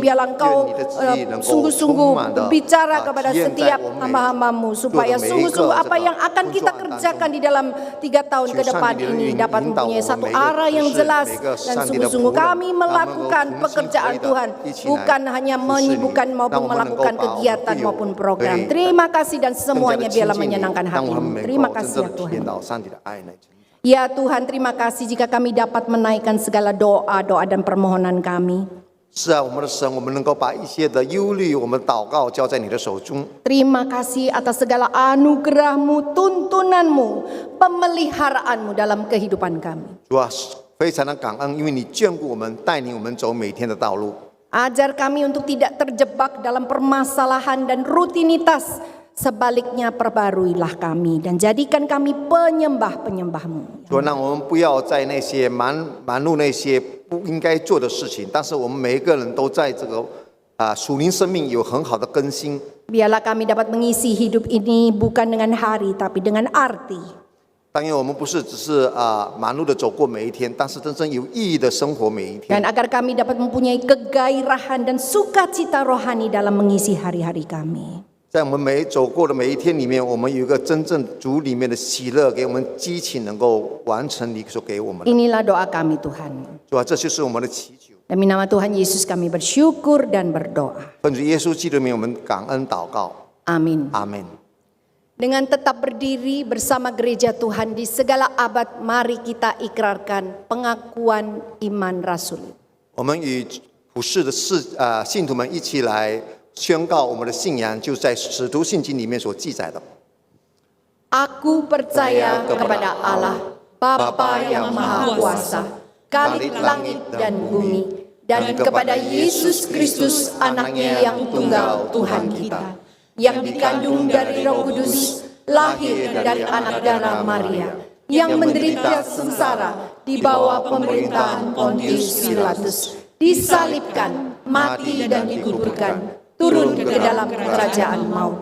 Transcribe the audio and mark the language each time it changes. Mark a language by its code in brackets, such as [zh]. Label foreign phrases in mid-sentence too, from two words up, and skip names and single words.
[id] Biarlah Engkau sungguh-sungguh berbicara kepada setiap hamba-hambamu, supaya sungguh-sungguh apa yang akan kita kerjakan di dalam 3 tahun ke depan ini dapat mempunyai satu arah yang jelas, dan sungguh-sungguh kami melakukan pekerjaan Tuhan, bukan hanya menyibukkan maupun melakukan kegiatan maupun program. Terima kasih, dan semuanya biarlah menyenangkan hatimu. Terima kasih ya Tuhan. Ya Tuhan, terima kasih jika kami dapat menaikkan segala doa-doa dan permohonan kami. [zh] 是啊，我们的神，我们能够把一些的忧虑，我们祷告交在你的手中。 [id] Terima kasih atas segala anugerah-Mu, tuntunan-Mu, pemeliharaanmu dalam kehidupan kami. [zh] 主啊，非常的感恩，因为你眷顾我们，带领我们走每天的道路。 [id] Ajar kami untuk tidak terjebak dalam permasalahan dan rutinitas. Sebaliknya perbaruilah kami dan jadikan kami penyembah-penyembah-Mu. [zh] 主，让我们不要在那些忙碌那些不应该做的事情，但是我们每一个人都在这个属灵生命有很好的更新。 [id] Biarlah kami dapat mengisi hidup ini bukan dengan hari tapi dengan arti. [zh] 但愿我们不是只是忙碌的走过每一天，但是真正有意义的生活每一天。 [id] Dan agar kami dapat mempunyai kegairahan dan sukacita rohani dalam mengisi hari-hari kami. [zh] 在我们走过的每一天里面，我们有一个真正主里面的喜乐，给我们激情，能够完成你所给我们的。 [id] Inilah doa kami Tuhan. [zh] 主啊，这就是我们的祈求。 [id] Demi nama Tuhan Yesus kami bersyukur dan berdoa. [zh] 奉主耶稣基督的名，我们感恩祷告。 [id] Amin. [zh] 阿门。 [id] Dengan tetap berdiri bersama gereja Tuhan di segala abad, mari kita ikrarkan pengakuan iman rasuli. [zh] 我们与普世的信徒们一起来宣告我们的信仰，就在使徒信经里面所记载的。 [id] Aku percaya kepada Allah, Bapa yang Maha Kuasa, Khalik langit dan bumi, dan kepada Yesus Kristus anaknya yang tunggal Tuhan kita, yang dikandung dari Roh Kudus, lahir dari anak darah Maria, yang menderita sengsara di bawah pemerintahan Pontius Pilatus, disalibkan, mati dan dikuburkan, turun ke dalam kerajaan maut.